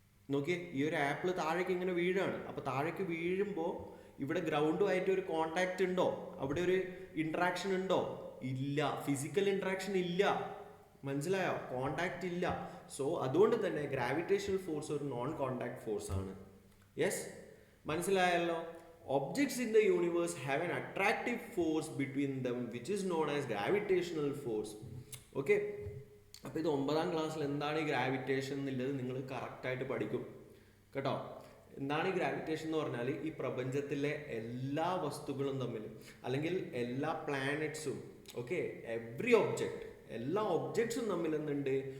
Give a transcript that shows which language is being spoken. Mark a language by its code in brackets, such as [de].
[ml] നോക്കിയേ, ഈ ഒരു ആപ്പിൾ താഴേക്ക് ഇങ്ങനെ വീഴാണ്. അപ്പോൾ താഴേക്ക് വീഴുമ്പോൾ ഇവിടെ ഗ്രൗണ്ടുമായിട്ട് ഒരു കോണ്ടാക്റ്റ് ഉണ്ടോ? അവിടെ ഒരു ഇന്ററാക്ഷൻ ഉണ്ടോ? ഇല്ല. ഫിസിക്കൽ ഇന്ററാക്ഷൻ ഇല്ല. മനസ്സിലായോ? കോണ്ടാക്റ്റ് ഇല്ല. സോ അതുകൊണ്ട് തന്നെ ഗ്രാവിറ്റേഷണൽ ഫോഴ്സ് ഒരു നോൺ കോണ്ടാക്ട് ഫോഴ്സ് ആണ്. യെസ്, മനസ്സിലായല്ലോ? [en] Objects in the universe have an attractive force between them which is known as gravitational force. [ml] Okay, അപ്പോൾ ഇത് 9ാം ക്ലാസ്സിൽ എന്താണ് ഈ ഗ്രാവിറ്റേഷൻ എന്നുള്ളത് നിങ്ങൾ കറക്റ്റായിട്ട് പഠിക്കും കേട്ടോ. എന്താണ് ഈ ഗ്രാവിറ്റേഷൻ എന്ന് പറഞ്ഞാൽ ഈ പ്രപഞ്ചത്തിലെ എല്ലാ വസ്തുക്കളും തമ്മിൽ, അല്ലെങ്കിൽ എല്ലാ പ്ലാനറ്റ്സും, ഓക്കെ, എവ്രി ഒബ്ജക്റ്റ്, എല്ലാ ഒബ്ജക്ട്സും തമ്മിൽ എന്തുണ്ട്?